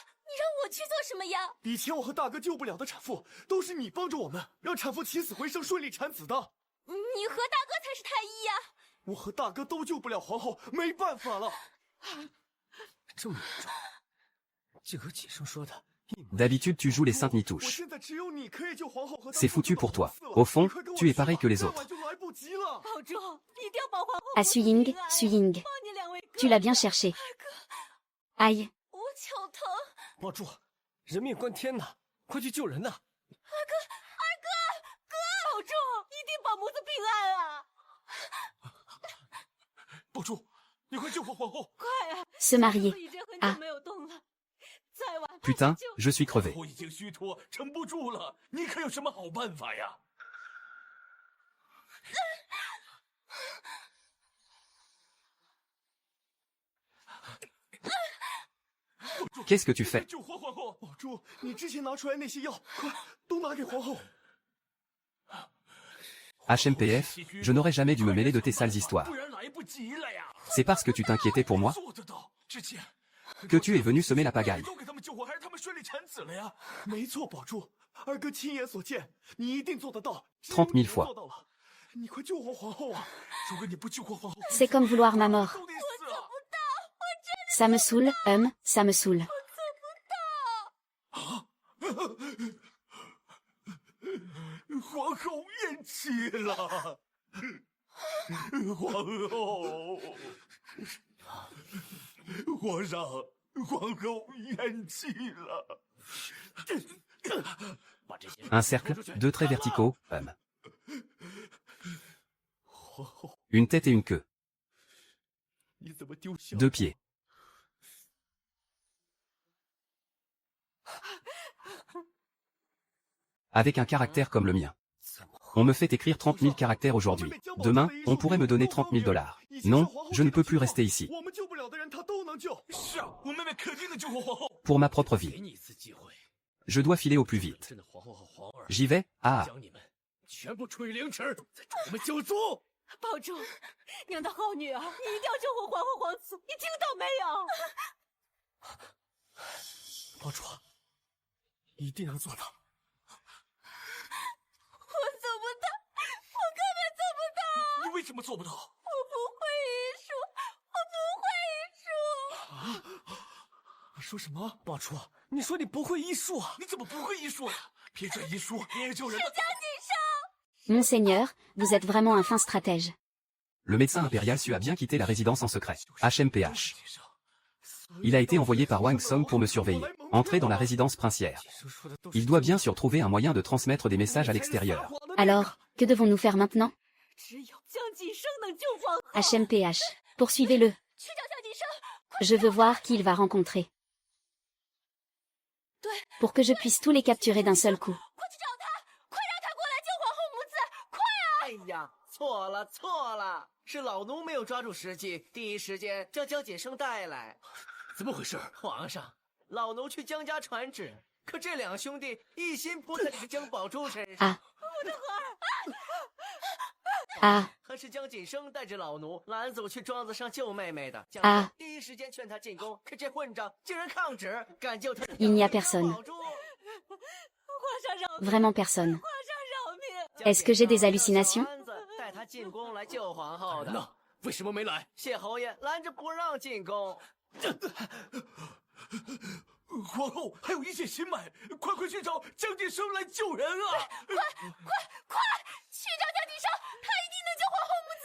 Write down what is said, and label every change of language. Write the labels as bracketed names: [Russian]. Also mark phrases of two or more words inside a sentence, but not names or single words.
[Chinese] 让我去做什么呀？以前我和大哥救不了的产妇，都是你帮着我们，让产妇起死回生，顺利产子的。你和大哥才是太医呀！我和大哥都救不了皇后，没办法了。这么严重？竟和锦生说的一模。 [French] D'habitude tu joues les saintes [Chinese] 我 [French] nitouches. [Chinese] 现在只有你可以救皇后和。 [French] C'est foutu pour toi. Au fond, tu es pareil que les autres. [Chinese] 就来不及了。保重，一定要保皇后。 [French] Ah Suying, Suying. [Chinese] 帮你两位哥。 [French] Tu l'as bien cherché. Aïe. [Chinese] 我脚疼。保住，人命关天呐！快去救人呐！保重，一定保母子平安啊！保住，你快救活皇后！快啊！ [French] Se marier. [Chinese] 已经很啊久没有动了，再晚 [French] Putain, je suis [Chinese] 皇 [French] crevé. [Chinese] 后已经虚脱，撑不住了，你可有什么好办法呀？ [French] Qu'est-ce que tu fais? [Chinese] 救活皇后！宝珠，你之前拿出来那些药，快都拿给皇后。 [French] HMPF, je n'aurais jamais dû me mêler de tes sales histoires. [Chinese] 不然来不及了呀！ [French] C'est parce que tu t'inquiétais pour moi [Chinese] 做得到，之前 [French] que tu es venu semer la pagaille. [Chinese] 都给他们救活，还是他们顺利产子了呀？没错，宝珠，二哥亲眼所见，你一定做得到。 [French] 30 000 [Chinese] 只有你 [French] fois [Chinese] 做到了，你快救活皇后啊！如果你不救活皇后， [French] C'est comme vouloir ma mort. [Chinese] 都得死啊！ [French] Ça me saoule, ça me saoule. [Chinese] 皇后咽气了，皇后，皇上，皇后咽气了。把这些 [French] Un cercle, 2 traits verticaux, Une tête et une queue. [Chinese] 你怎么丢下？ [French] 2 pieds. Avec un caractère comme le mien. On me fait écrire 30 000 caractères aujourd'hui. Demain, on pourrait me donner 30 000 $. Non, je ne peux plus rester ici. [Chinese] 我们救不了的人，他都能救。是啊，我妹妹肯定能救活皇后。 [French] Pour ma propre [Chinese] 给 [French] vie. [Chinese] 你一次机会， [French] Je dois filer au plus vite. [Chinese] 真的皇后和皇儿 [French] J'y vais, ah. [Chinese] 将你们全部处以凌迟，再助你们九族。保重，娘的好女儿，你一定要救活皇后皇子，你听到没有？宝珠，一定能做到。我做不到，我根本做不到。你为什么做不到？我不会医术，我不会医术。说什么？宝珠，你说你不会医术啊？你怎么不会医术呀？别这医术，你也救人了。 [French] Monseigneur, vous êtes vraiment un fin stratège. Le médecin impérial Su a bien quitté la résidence en secret. HMPH. Il a été envoyé par Wang Song pour me surveiller. Entrer dans la résidence princière. [Chinese] 锦生说的都是 [French] Il doit bien sûr trouver un moyen de transmettre des messages à l'extérieur. Alors, que devons-nous faire maintenant? [Chinese] 只有江锦生能救皇后。 [French] HMPH. Poursuivez-le. [Chinese] 去找江锦生， [French] Je veux voir qui il va rencontrer. Pour que je puisse tous les capturer d'un seul coup. [Chinese] 快去找他，快让他过来救皇后母子，快啊！哎呀，错了错了，是老奴没有抓住时机，第一时间将江锦生带来。怎么回事？皇上，老奴去江家传旨，可这两兄弟一心扑在这个江宝珠身上。 Ah. Ah. 还是江锦生带着老奴拦走去庄子上救妹妹的。江啊第一时间劝他进宫，可这混账竟然抗旨，敢救他的 [French] Il n'y a [Chinese] 宝 [French] personne. [Chinese] 珠。皇上饶命！ [French] Vraiment personne. [Chinese] 皇上饶命！ [French] Est-ce que j'ai des hallucinations? [Chinese] 带他进宫来救皇后的。那为什么没来？谢侯爷拦着不让进宫。皇后还有一线心脉，快去找江锦生来救人啊！快，去找江锦生，他一定能救皇后母子。